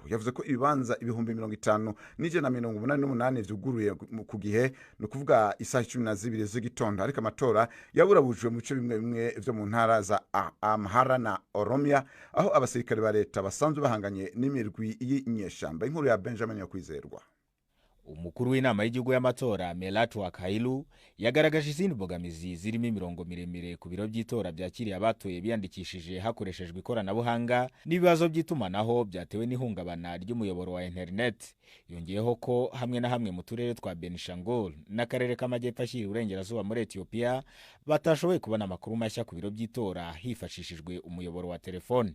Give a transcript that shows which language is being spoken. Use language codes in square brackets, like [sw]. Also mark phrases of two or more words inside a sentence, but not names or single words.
[rn] Yavuze ko ibibanza 50,188 vyuguruye ku gihe, no kuvuga isaha 12 z'igitondo, ariko amatora yaburabujwe mu bice bimwe bimwe vyo mu ntara za Amhara na Oromia, aho abasirikare ba leta basanzwe bahanganye n'imirwi y'inyeshamba. Inkuru ya Benjamin Yakwizerwa. [rw] Umukuru w'inama y'igihugu y'amatora Melatewek Hailu yagaragaje izindi mbogamizi zirimo imirongo miremire ku biro by'itora byakiriye abatoye biyandikishije hakoreshejwe ikoranabuhanga n'ibibazo by'itumanaho byatewe n'ihungabana ry'umuyoboro wa internet. Yongeyeho ko hamwe na hamwe mu turere twa Benishangul n'akarere k'amajyepfo ashyira uburengerazuba muri Ethiopia batashoboye kubona amakuru mashya ku biro by'itora hifashishijwe umuyoboro wa telefone.